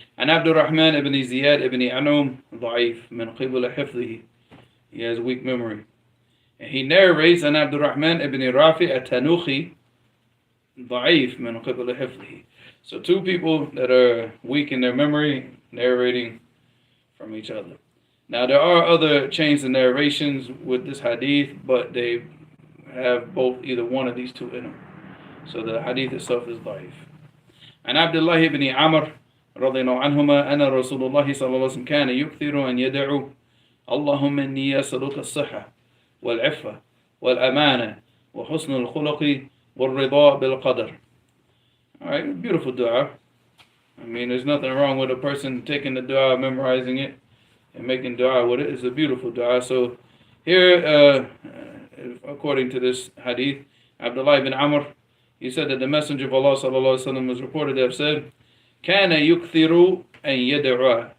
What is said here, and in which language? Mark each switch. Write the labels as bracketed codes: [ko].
[ar] عن عبد الرحمن ابن زياد ابن عنعم ضعيف من قبل حفظه. [en] He has weak memory. And he narrates [ar] عن عبد الرحمن ابن رافع التنوخي ضعيف من قبل حفظه. [en] So two people that are weak in their memory narrating from each other. Now there are other chains of narrations with this hadith, but they have both either one of these two in them. So the hadith itself is ضعيف. [ar] عن عبد الله بن عمرو رضي الله عنهما أن رسول الله صلى الله عليه وسلم كان يكثر أن يدعو اللهم إني أسألك الصحة والعفة والأمانة وحسن الخلق والرضا بالقدر. [en] All right, beautiful dua. I mean, there's nothing wrong with a person taking the dua, memorizing it, and making dua with it. It's a beautiful dua. So here, according to this hadith, Abdullah ibn Amr, he said that the Messenger of Allah sallallahu alaihi wasallam was reported to have said, [ar] كان يكثر أن يدعو.